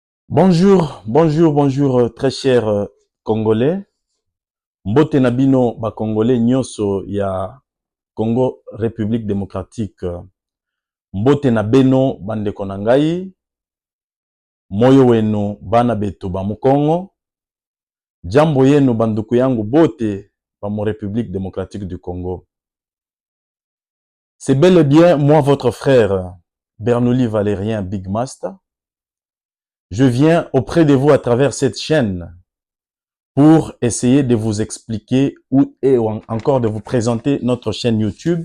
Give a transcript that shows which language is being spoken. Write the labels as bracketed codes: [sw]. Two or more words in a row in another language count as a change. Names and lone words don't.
[fr] Bonjour, bonjour, bonjour, très chers Congolais. [ln] Mbote na bino ba Congolais nyonso ya Congo République démocratique. [kg] Mbote na beno bandeko na ngai, [lua] moyo wenu bana betu ba Mukongo. [sw] Jambo yenu banduku yangu bote ba mo République démocratique du Congo. [fr] C'est bel et bien moi votre frère Bernoulli Valérien Big Master. Je viens auprès de vous à travers cette chaîne pour essayer de vous expliquer et encore de vous présenter notre chaîne YouTube.